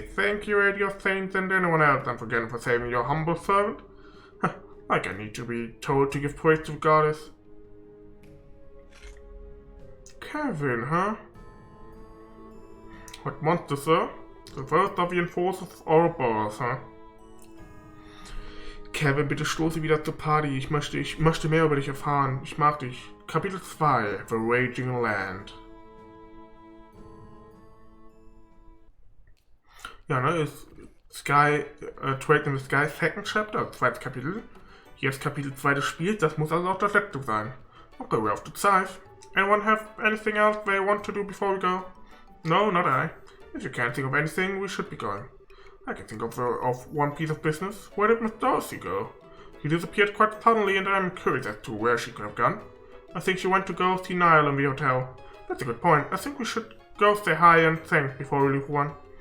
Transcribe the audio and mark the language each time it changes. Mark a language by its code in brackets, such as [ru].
[en] Thank you, Eddie of Saints, and anyone else, and forgetting for saving your humble servant. Like I need to be told to give praise to the goddess. Kevin, huh? What monster, sir? The first of the enforcers of Ouroboros, huh? [de] Kevin, bitte stoße wieder zur Party. Ich möchte mehr über dich erfahren. Ich mag dich. Kapitel 2, The Raging Land. Ja, ne, ist Sky, [en] Trade in the Sky, Second Chapter, [de] zweites Kapitel. Jetzt Kapitel 2 des Spiels, das muss also auch das letzte sein. [en] Okay, we're off to Size. Anyone have anything else they want to do before we go? No, not I. If you can't think of anything, we should be going. I can think of one piece of business. Where did Miss Darcy go? She disappeared quite suddenly and I'm curious as to where she could have gone. I think she went to go see Niall in the hotel. That's a good point. I think we should go say hi and thanks before we leave one.